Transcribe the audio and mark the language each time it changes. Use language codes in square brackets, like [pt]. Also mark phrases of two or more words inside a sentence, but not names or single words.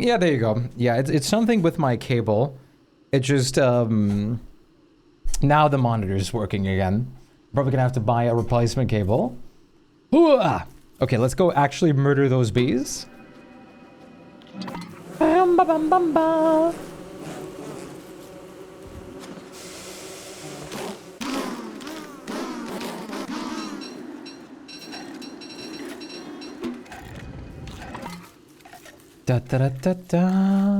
[en] Yeah, there you go. Yeah, it's something with my cable. It just, now the monitor's working again. Probably gonna have to buy a replacement cable. Hooah! Okay, let's go actually murder those bees. Bam, ba, bam, bam, ba. Da, da, da, da, da.